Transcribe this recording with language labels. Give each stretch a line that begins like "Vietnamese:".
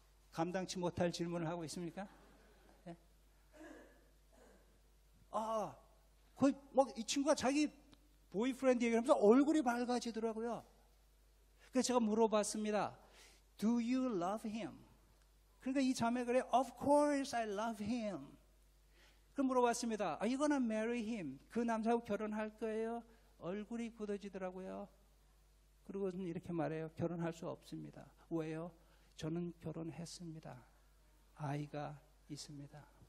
Korean: 감당치 못할 질문을 하고 있습니까? 네? 거의 이 친구가 자기 보이프렌드 얘기하면서 얼굴이 밝아지더라고요. 그래서 제가 물어봤습니다.
English: Do you love him?
Korean: 그러니까 이 자매가 그래,
English: Of course I love him.
Korean: 그럼 물어봤습니다.
English: Are you gonna marry him?
Korean: 그 남자하고 결혼할 거예요? 얼굴이 굳어지더라고요. 그리고는 이렇게 말해요. 결혼할 수 없습니다. 왜요? 저는 결혼했습니다. 아이가 있습니다.